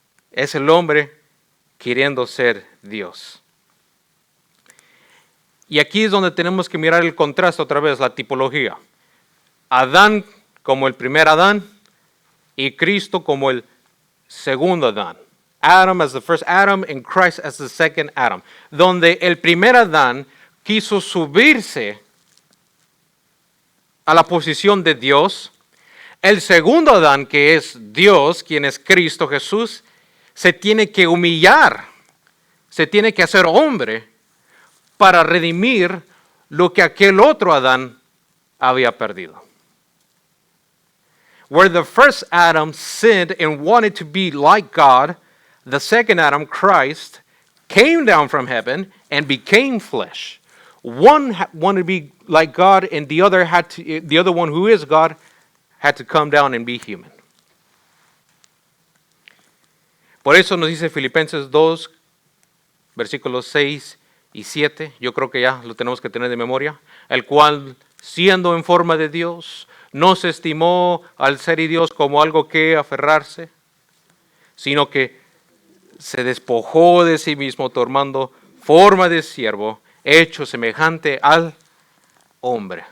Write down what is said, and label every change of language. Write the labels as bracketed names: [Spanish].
[Spanish] Es el hombre queriendo ser Dios. Y aquí es donde tenemos que mirar el contraste otra vez, la tipología. Adán como el primer Adán y Cristo como el segundo Adán. [English] Adam as the first Adam and Christ as the second Adam. [Spanish] Donde el primer Adán quiso subirse a la posición de Dios. El segundo Adán, que es Dios, quien es Cristo Jesús, se tiene que humillar, se tiene que hacer hombre para redimir lo que aquel otro Adán había perdido. [English] Where the first Adam sinned and wanted to be like God, the second Adam, Christ, came down from heaven and became flesh. One wanted to be like God, and the other one who is God had to come down and be human. [Spanish] Por eso nos dice Filipenses 2, versículos 6 y 7, yo creo que ya lo tenemos que tener de memoria, el cual, siendo en forma de Dios, no se estimó al ser y Dios como algo que aferrarse, sino que se despojó de sí mismo, tomando forma de siervo, hecho semejante al hombre.